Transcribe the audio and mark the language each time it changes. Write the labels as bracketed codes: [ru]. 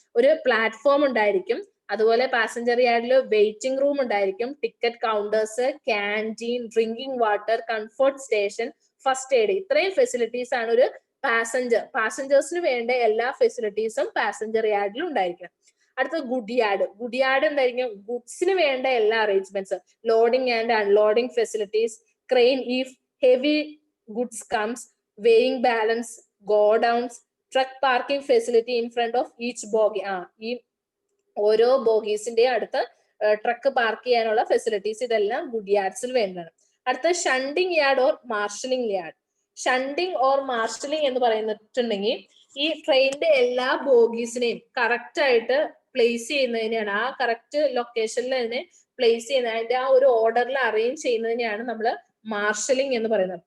[ml] ഒരു പ്ലാറ്റ്ഫോം ഉണ്ടായിരിക്കും, അതുപോലെ പാസഞ്ചർ യാർഡിൽ വെയിറ്റിംഗ് റൂം ഉണ്ടായിരിക്കും, ticket counters, canteen, drinking water, comfort station, first aid. ഇത്രയും ഫെസിലിറ്റീസ് ആണ് ഒരു പാസഞ്ചേഴ്സിന് വേണ്ട എല്ലാ ഫെസിലിറ്റീസും പാസഞ്ചർ യാർഡിൽ ഉണ്ടായിരിക്കും. അടുത്ത ഗുഡ് യാർഡ് എന്തായിരിക്കും? ഗുഡ്സിന് വേണ്ട എല്ലാ [en] Arrangements, loading and unloading facilities, crane if heavy goods comes, weighing balance, go downs, truck parking facility in front of each bogie. [ml] ഈ ഓരോ ബോഗീസിന്റെ അടുത്ത് ട്രക്ക് പാർക്ക് ചെയ്യാനുള്ള ഫെസിലിറ്റീസ് ഇതെല്ലാം ഗുഡ് യാർഡ്സിൽ വേണ്ടതാണ്. അടുത്ത shunting yard or marshalling yard. Shunting or marshalling എന്ന് പറയുന്നിട്ടുണ്ടെങ്കിൽ ഈ ട്രെയിനിന്റെ എല്ലാ ബോഗീസിനെയും കറക്റ്റ് ആയിട്ട് പ്ലേസ് ചെയ്യുന്നതിനെയാണ്, ആ കറക്റ്റ് ലൊക്കേഷനിൽ അതിനെ പ്ലേസ് ചെയ്യുന്ന, അതിന്റെ ആ ഒരു ഓർഡറിൽ അറേഞ്ച് ചെയ്യുന്നതിനെയാണ് നമ്മൾ മാർഷലിംഗ് എന്ന് പറയുന്നത്.